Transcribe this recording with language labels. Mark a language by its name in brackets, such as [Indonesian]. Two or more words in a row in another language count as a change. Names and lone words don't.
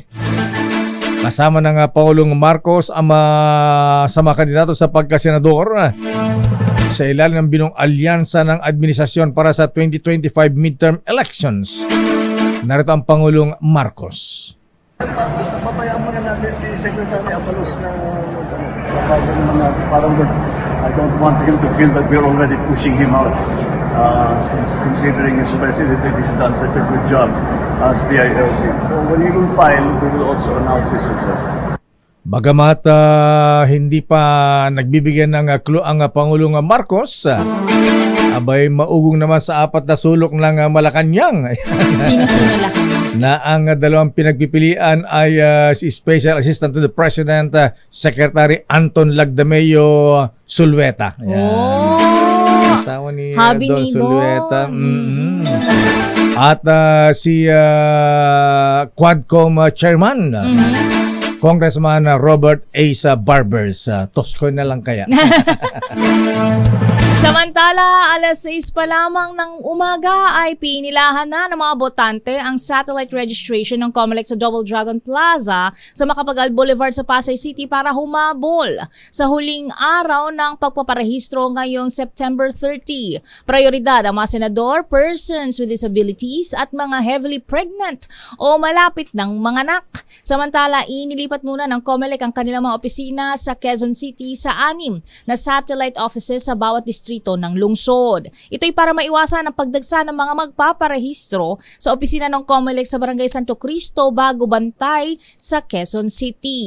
[Filipino] Kasama ng Pangulong Marcos ang sa mga kandidato sa pagkasenador sa ilalim ng binong alyansa ng administrasyon para sa 2025 [English] midterm elections. [Filipino] Narito ang Pangulong Marcos. Pabayaan muna natin si Secretary Abalos na parang [English] I don't want him to feel that we're already pushing him out. since considering his president that he's done such a good job as the ILC. So when he will file, we will also announce his successor. [Filipino] Bagamat hindi pa nagbibigyan ng clue ang Pangulong Marcos, abay maugong naman sa apat na sulok ng Malacanang Sino-sino lang. na ang dalawang pinagpipilian ay si [English] Special Assistant to the President, [Filipino] Secretary Anton Lagdameo Sulweta. Oh! Asawa ni Habi Don ni Sulweta. Don. At si Quadcom Chairman, Congressman Robert A. Barbers. Tosko na lang kaya. Samantala, alas 6 pa lamang ng umaga ay pinilahan na ng mga botante ang [English] satellite registration [Filipino] ng COMELEC sa Double Dragon Plaza sa Macapagal Boulevard sa Pasay City para humabol sa huling araw ng pagpaparehistro ngayong September 30. Prioridad ang mga senador, [English] persons with disabilities [Filipino] at mga [English] heavily pregnant [Filipino] o malapit ng mga anak. Samantala, inilipat muna ng COMELEC ang kanilang mga opisina sa Quezon City sa 6 na [English] satellite offices [Filipino] sa bawat distrito ng lungsod. Ito'y para maiwasan ang pagdagsa ng mga magpaparehistro sa opisina ng COMELEC sa Barangay Santo Cristo, Bago Bantay sa Quezon City.